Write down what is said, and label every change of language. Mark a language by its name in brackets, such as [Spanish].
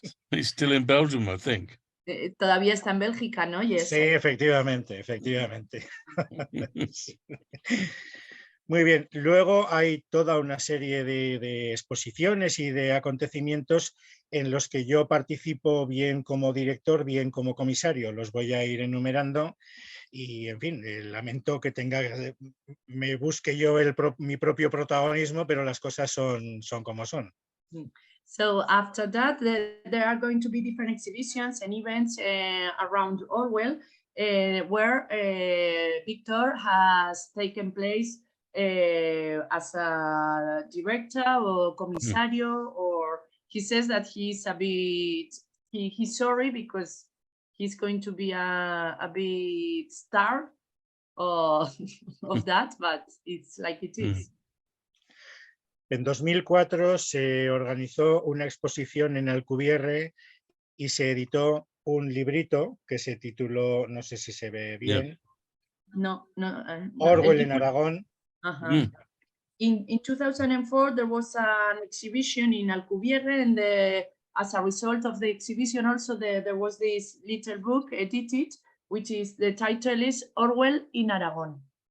[English] He's still in Belgium, I think. [Spanish] Todavía está en Bélgica, ¿no? [English] Yes. [Spanish] Sí, efectivamente. Muy bien, luego hay toda una serie de exposiciones y de acontecimientos en los que yo participo bien como director, bien como comisario. Los voy a ir enumerando y, en fin, lamento que me busque yo mi propio protagonismo, pero las cosas son como son. [English] So after that, there are going to be different exhibitions and events around Orwell, where Victor has taken place as a director or comisario, or he says that he's a bit, he's sorry because he's going to be a bit star of that, but it's like it is. [Spanish] En 2004 se organizó una exposición en Alcubierre y se editó un librito que se tituló, no sé si se ve bien, No, Orwell en Aragón. [English] In 2004, there was an exhibition in Alcubierre, and as a result of the exhibition, also there was this little book edited, which is the title is Orwell in Aragón.